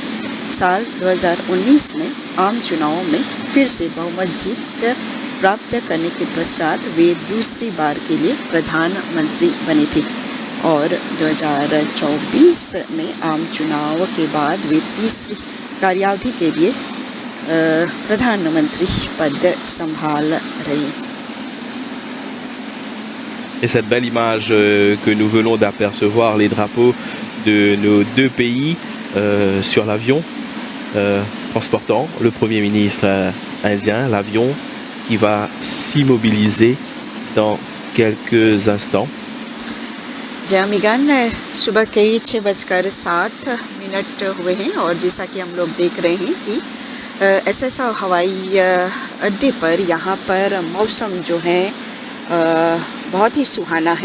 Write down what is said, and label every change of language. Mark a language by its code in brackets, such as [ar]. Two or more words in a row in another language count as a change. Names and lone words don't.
[hi] साल 2019 में आम चुनावों में फिर से बहुमत जीत प्राप्त करने के पश्चात वे दूसरी बार के लिए प्रधानमंत्री बने थे। और 2024 में आम चुनाव के बाद वे तीसरी कार्यावधि के लिए प्रधानमंत्री पद संभाल रहे। [fr] Et cette belle image que nous venons d'apercevoir, les drapeaux de nos deux pays sur l'avion transportant le Premier ministre indien, l'avion qui va s'immobiliser dans quelques instants. [hi] जामिगान सुबह के 6:07 हुए हैं और जैसा कि हम लोग देख रहे हैं कि एसएसओ हवाई अड्डे पर यहाँ पर मौसम जो है बहुत ही सुहाना है।